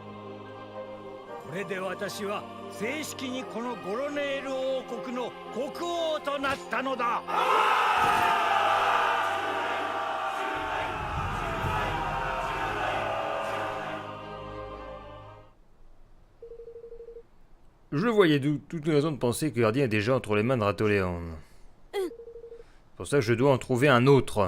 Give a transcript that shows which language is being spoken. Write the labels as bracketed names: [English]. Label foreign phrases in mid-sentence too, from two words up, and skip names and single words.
[Japanese] これで私は正式にこのゴロネール王国の国王となったのだ。 [French] Je voyais toute une raison de penser que le gardien est déjà entre les mains de Ratoléon. C'est pour ça que je dois en trouver un autre.